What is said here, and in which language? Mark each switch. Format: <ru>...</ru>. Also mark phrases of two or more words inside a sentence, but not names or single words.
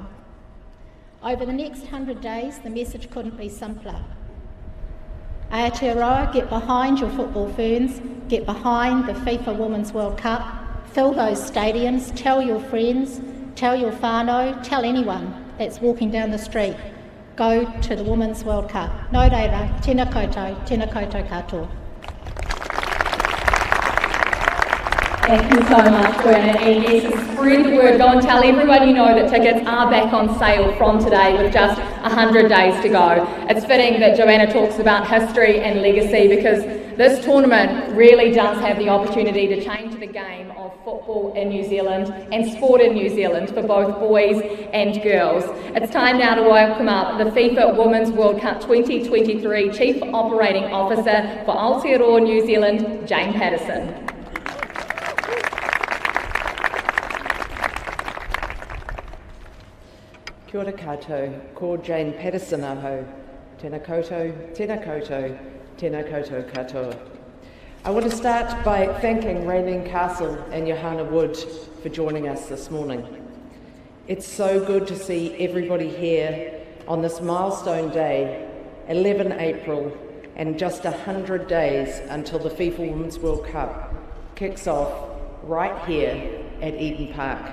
<en>Over the next 100 days, the message couldn't be simpler. Aotearoa, get behind your Football Ferns, get behind the FIFA Women's World Cup, fill those stadiums, tell your friends, tell your whānau, tell anyone that's walking down the street. Go to the Women's World Cup.</en> <mi>Nō reira, tēnā koutou katoa.</mi> <en>Thank you so much, Joanna. And yes, spread the word. Go and tell everyone you know that tickets are back on sale from today with just 100 days to go. It's fitting that Joanna talks about history and legacy because this tournament really does have the opportunity to change the game of football in New Zealand and sport in New Zealand for both boys and girls. It's time now to welcome up the FIFA Women's World Cup 2023 Chief Operating Officer for Aotearoa, New Zealand, Jane Patterson.</en> <mi>Kia ora koutou, ko Jane Patterson aho, tēnā koutou, tēnā koutou katoa.</mi> <en>I want to start by thanking Raylene Castle and Johanna Wood for joining us this morning. It's so good to see everybody here on this milestone day, 11 April, and just 100 days until the FIFA Women's World Cup kicks off right here at Eden Park.</en>